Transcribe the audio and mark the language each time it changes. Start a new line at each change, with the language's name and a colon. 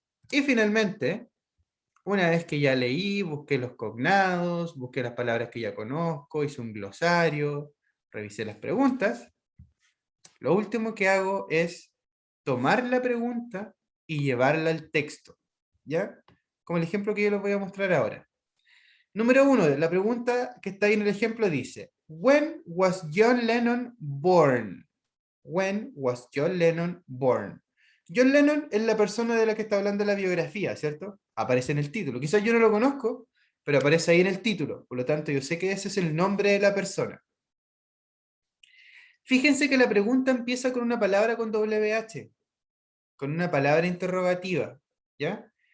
Spanish: Y finalmente, una vez que ya leí, busqué los cognados, busqué las palabras que ya conozco, hice un glosario, revisé las preguntas, lo último que hago es tomar la pregunta y llevarla al texto, ¿ya? Como el ejemplo que yo les voy a mostrar ahora. Número 1, la pregunta que está ahí en el ejemplo dice, When was John Lennon born?
English: When was John Lennon born?
Spanish: John Lennon es la persona de la que está hablando la biografía, ¿cierto? Aparece en el título. Quizás yo no lo conozco, pero aparece ahí en el título. Por lo tanto, yo sé que ese es el nombre de la persona. Fíjense que la pregunta empieza con una palabra con WH, con una palabra interrogativa, ¿ya?